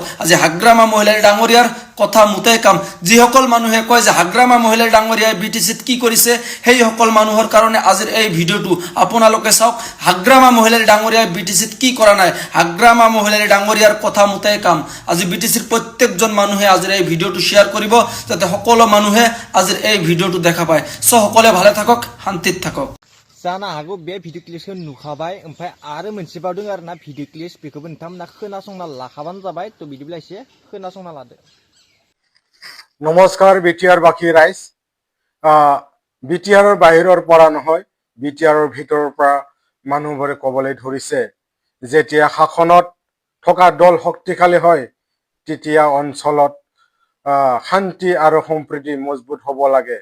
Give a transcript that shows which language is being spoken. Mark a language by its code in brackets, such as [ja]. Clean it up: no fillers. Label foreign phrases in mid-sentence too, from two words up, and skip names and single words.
[as] আজি হাগ্রামা মহিলারি ডাঙরিয়ার কথা মতে কাম যিসকল মানুহে কয় যে হাগ্রামা মহিলারি ডাঙরিয়াই বিটিসিত কি কৰিছে সেই সকল মানুহৰ কাৰণে আজিৰ এই ভিডিঅ'টো আপোনালোকে চাওক। হাগ্রামা মহিলারি ডাঙরিয়াই বিটিসিত কি কৰা নাই, হাগ্রামা মহিলারি ডাঙরিয়াৰ কথা মতে কাম। আজি বিটিসিৰ প্ৰত্যেকজন মানুহে আজিৰ এই ভিডিঅ'টো শ্বেয়াৰ কৰিব যাতে সকলো মানুহে আজিৰ এই ভিডিঅ'টো দেখা পায়। সকলে ভালে থাকক, শান্তিত থাকক। [brx] जानो हागौ बे भिडिअ क्लिपखौ नुखाबाय, ओमफ्राय आरो मोनसे बाव दङ आरोना [en] video clip, [brx] बेखौबो नोंथांमोना खोनासंना लाखाबानो जाबाय थ' बिदिब्ला एसे खोनासंना लादो। [as] নমস্কাৰ বিটিআৰ বাকী ৰাইজ। বিটিআৰৰ বাহিৰৰ পৰা নহয়, বিটিআৰৰ ভিতৰৰ পৰা মানুহবোৰে ক'বলৈ ধৰিছে যেতিয়া শাসনত থকা দল শক্তিশালী হয় তেতিয়া অঞ্চলত শান্তি আৰু সম্প্ৰীতি মজবুত হ'ব লাগে।